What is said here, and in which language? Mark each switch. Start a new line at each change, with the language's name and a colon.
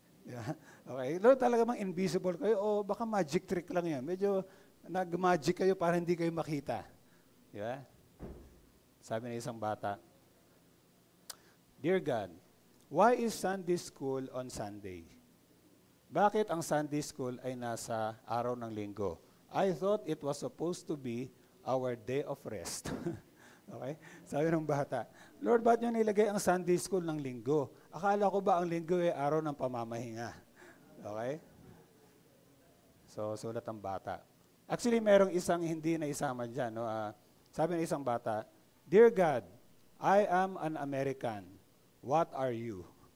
Filipino: Yeah. Okay, Lord, talaga bang invisible kayo o baka magic trick lang yan? Medyo nag-magic kayo para hindi kayo makita. Yeah? Sabi ng isang bata,
English: Dear God, why is Sunday school on Sunday?
Filipino: Bakit ang Sunday school ay nasa araw ng linggo?
English: I thought it was supposed to be our day of rest. Okay?
Filipino: Sabi ng bata, Lord, ba't nyo nilagay ang Sunday school ng linggo? Akala ko ba ang linggo ay araw ng pamamahinga? Okay? So, sulat ang bata. Actually, merong isang hindi na isama dyan. No? Sabi ng isang bata,
English: Dear God, I am an American. What are you?